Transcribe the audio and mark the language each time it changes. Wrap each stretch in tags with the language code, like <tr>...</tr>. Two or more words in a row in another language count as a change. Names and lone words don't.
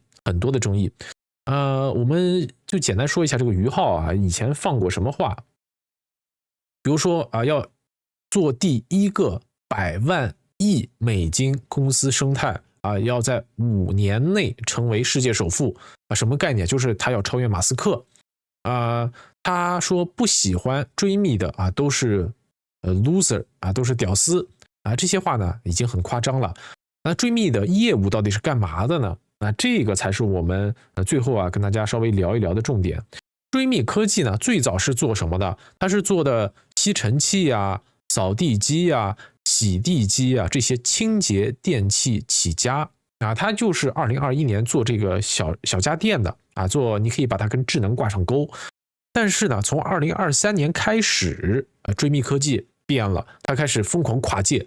<zh>我們就簡單說一下這個於浩啊，以前放過什麼話，比如說啊，要做第一個100萬億美金公司生態啊，要在5年內成為世界首富啊，什麼概念？就是他要超越馬斯克啊。他說不喜歡追密的啊，都是loser 啊，都是屌絲啊，這些話呢已經很誇張了。那追密的業務到底是幹嘛的呢？那這個才是我們最後啊跟大家稍微聊一聊的重點。追密科技呢，最早是做什麼的？它是做的吸塵器啊、掃地機啊、洗地機啊這些清潔電器起家啊。它就是2021年做這個小家電的啊，你可以把它跟智能掛上鈎。但是呢，從2023年開始，追密科技變了，它開始瘋狂跨界。</zh>